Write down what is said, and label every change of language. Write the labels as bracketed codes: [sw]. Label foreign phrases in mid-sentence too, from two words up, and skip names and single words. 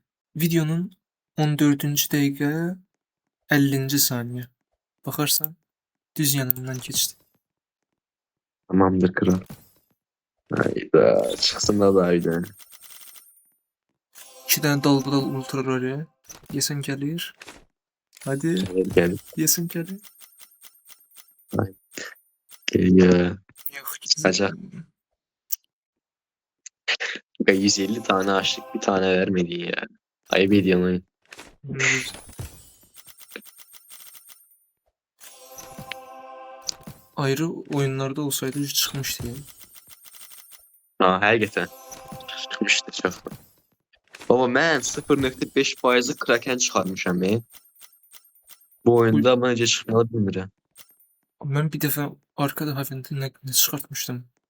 [az] Videonun 14-cü dəqiqə 50-ci saniyə. Baxarsan. Düz yanından keçdi. [tr] Tamamdır kral. Hayda. Çıksın da daydı. [az] 2 dənə dalbadal ultra rare. Yesən gəlir. [tr] Hadi, Gel gel. [az] yesən gəlir. [tr] Geliyor. [az] Yox, [tr] Çıkacak. 150 tane açtık, bir tane vermedin ya. Ayıp ediyorsun oyun. [az] Ayrı oyunlarda olsaydı çıxmışdı yəni. Ha, həqiqətən. Çıxmışdı çox. Baba mən 0.5% Kraken çıxarmışam. Bu oyunda mən necə çıxmalı bilmirəm. Mən bir dəfə arka dəfəsində nə çıxartmışdım.